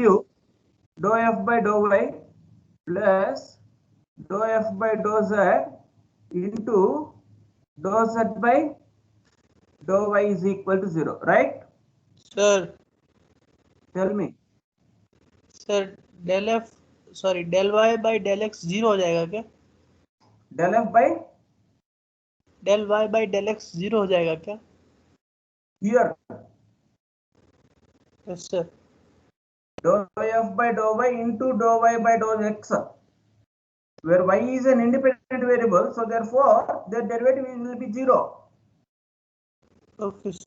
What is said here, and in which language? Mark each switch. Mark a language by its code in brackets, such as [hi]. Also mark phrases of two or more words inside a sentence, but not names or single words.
[en] give you dou f by dou y plus dou f by dou z into dou z by dou y is equal to 0, right? Sir, Tell me. sir, del f, sorry, del y by del x 0 [hi] हो जाएगा क्या? [en] Del f by del y by del x 0 [hi] हो जाएगा क्या? [en] here Yes, sir. dou f by dou y into dou y by dou x, where y is an independent variable, so therefore their derivative will be 0. Okay, sir.